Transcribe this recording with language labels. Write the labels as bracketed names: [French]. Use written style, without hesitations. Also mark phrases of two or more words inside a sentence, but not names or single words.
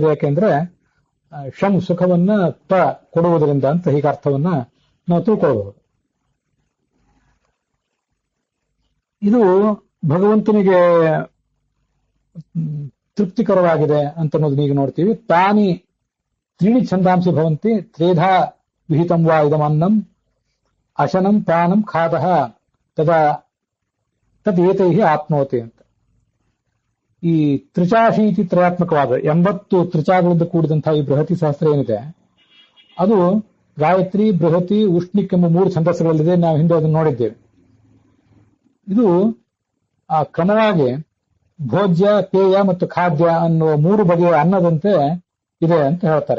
[Kannada] ಯಾಕೆಂದ್ರೆ ಶಂ ಸುಖವನ್ನ ತ ಕೊಡುವುದರಿಂದ ಅಂತ ಹೀಗೆ ಅರ್ಥವನ್ನ ನಾವು ತಿಳ್ಕೊಳ್ಬಹುದು. ಇದು ಭಗವಂತನಿಗೆ ತೃಪ್ತಿಕರವಾಗಿದೆ ಅಂತ ಅನ್ನೋದನ್ನ ಈಗ ನೋಡ್ತೀವಿ. [Sanskrit] ತಾನಿ ತ್ರೀಣಿ ಛಂದಾಂಸಿ ಭವಂತಿ ತ್ರೇಧಾ ವಿಹಿತಂ ವಾ ಇದಮನ್ನಂ ಅಶನಂ ಪಾನಂ ಖಾದಃ ತದಾ ತದೇತೈ ಆಪ್ನೋತಿ ಅಂತ. [Kannada] ಈ ತ್ರಿಚಾಶೀತಿ ತ್ರಯಾತ್ಮಕವಾದ 80 ತ್ರಿಚಾಗಳಿಂದ ಕೂಡಿದಂತಹ ಈ ಬೃಹತಿ ಸಹಸ್ರ ಏನಿದೆ, ಅದು ಗಾಯತ್ರಿ, ಬೃಹತಿ, ಉಷ್ಣಿಕ್ ಎಂಬ 3 ಛಂದಸ್ಸುಗಳಲ್ಲಿದೆ. ನಾವು ಹಿಂದೆ ಅದನ್ನು ನೋಡಿದ್ದೇವೆ. ಇದು ಆ ಕ್ರಮವಾಗಿ ಭೋಜ್ಯ, ಪೇಯ ಮತ್ತು ಖಾದ್ಯ ಅನ್ನುವ 3 ಬಗೆಯ ಅನ್ನದಂತೆ ಇದೆ ಅಂತ ಹೇಳ್ತಾರೆ.